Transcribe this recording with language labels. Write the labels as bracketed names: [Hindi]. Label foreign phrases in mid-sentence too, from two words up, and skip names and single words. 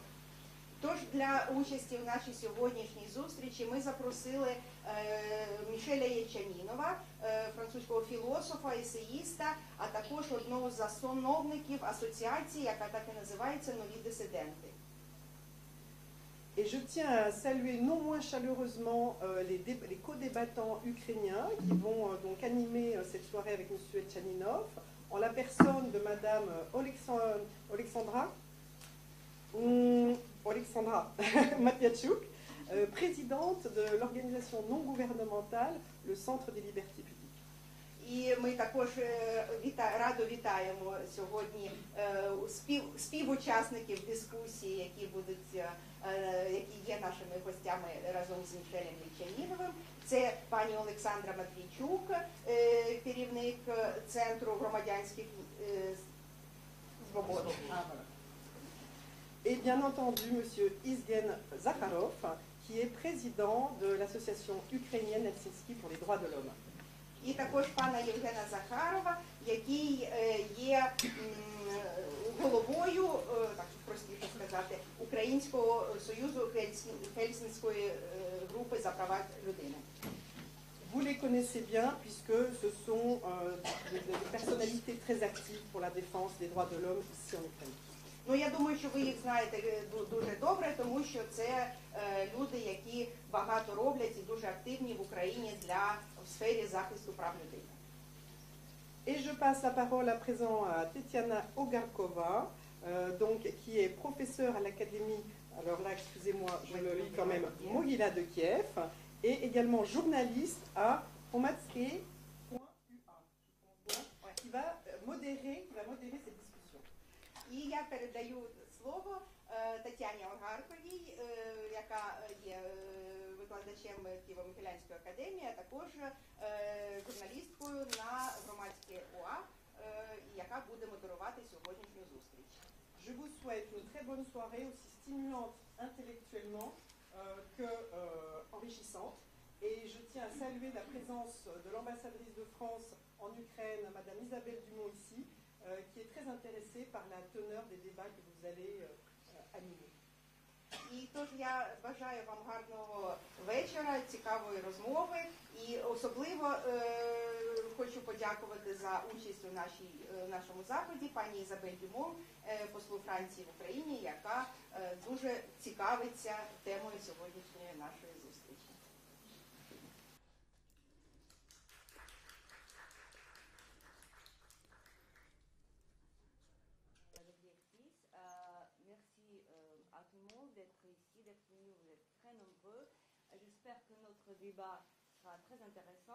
[Ukrainian] Тож для участі в нашій сьогоднішній зустрічі ми запросили Мішеля Єльчанінова, французького філософа, есеїста, а також одного з засновників асоціації, яка так і називається «Нові дисиденти». [French] Et je tiens à saluer non moins chaleureusement les co-débattants ukrainiens qui vont donc animer cette soirée avec M. Elchaninov, en la personne de Madame Alexandra Matviachuk, présidente de l'organisation non gouvernementale le Centre des Libertés Publiques. [Ukrainian] І ми також радо вітаємо сьогодні співучасників дискусії, які є нашими гостями разом з Мішелем Єльчаніновим. Це пані Олександра Матвійчук, керівник Центру громадянських свобод. [French] Et bien entendu, M. Izgen Zakharov, qui est président de l'association ukrainienne Helsinki pour les droits de l'homme. [Ukrainian] І також пана Євгена Захарова, який є головою, так простіше сказати, Українського союзу Хельсінської групи за права людини. [French] Vous les connaissez bien puisque ce sont des personnalités très actives pour la défense des droits de l'homme ici en Ukraine. [Ukrainian] Ну, я думаю, що ви їх знаєте дуже добре, тому що це люди, які багато роблять і дуже активні в Україні в сфері захисту прав людини. [French] Et je passe la parole à présent à Tetiana Ogarkova, donc, qui est professeure à l'académie, alors là, excusez-moi, je le lis quand même, Mogila de Kiev, et également journaliste à Hromadske.ua, qui va modérer cette discussion. [Ukrainian] І я передаю слово Тетяні Огарковій, яка є викладачем Києво-Могилянської академії, а також журналісткою на громадське ОА, яка буде модерувати сьогоднішню зустріч. [French] Je vous souhaite une très bonne soirée, aussi stimulante intellectuellement que enrichissante. Et je tiens à saluer la présence de l'ambassadrice de France en Ukraine, Madame Isabelle Dumont ici, qui est très intéressée par la teneur des débats que vous allez animer. [Ukrainian] І тож я бажаю вам гарного вечора, цікавої розмови і особливо хочу подякувати за участь у нашому заході пані Ізабель Дюмон, послу Франції в Україні, яка дуже цікавиться темою сьогоднішньої нашої зустрічі. [French] À tout le monde d'être ici, d'être venu, vous êtes très nombreux. J'espère que notre débat sera très intéressant.